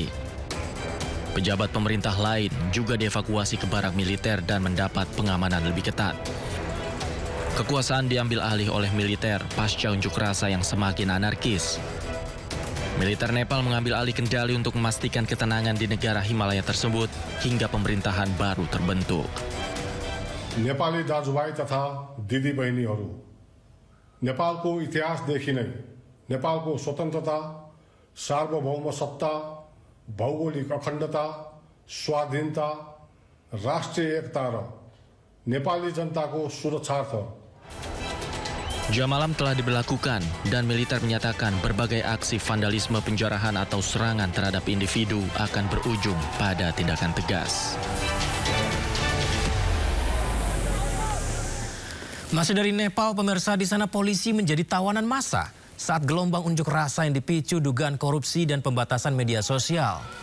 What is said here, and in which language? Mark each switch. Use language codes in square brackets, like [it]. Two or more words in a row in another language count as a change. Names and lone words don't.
[id] Pejabat pemerintah lain juga dievakuasi ke barak militer dan mendapat pengamanan lebih ketat. Kekuasaan diambil alih oleh militer pasca unjuk rasa yang semakin anarkis. Militer Nepal mengambil alih kendali untuk memastikan ketenangan di negara Himalaya tersebut hingga pemerintahan baru terbentuk. [ne] Nepali दाजुभाइ तथा दिदी बहिनीहरू, नेपालको इतिहासदेखि नै नेपालको स्वतन्त्रता, सार्वभौम सत्ता, भौगोलिक अखण्डता, स्वाधीनता, राष्ट्रिय एकता र नेपाली जनताको सुरक्षार्थ. [id] Jam malam telah diberlakukan dan militer menyatakan berbagai aksi vandalisme, penjarahan atau serangan terhadap individu akan berujung pada tindakan tegas. Masih dari Nepal, pemirsa, di sana polisi menjadi tawanan massa saat gelombang unjuk rasa yang dipicu dugaan korupsi dan pembatasan media sosial.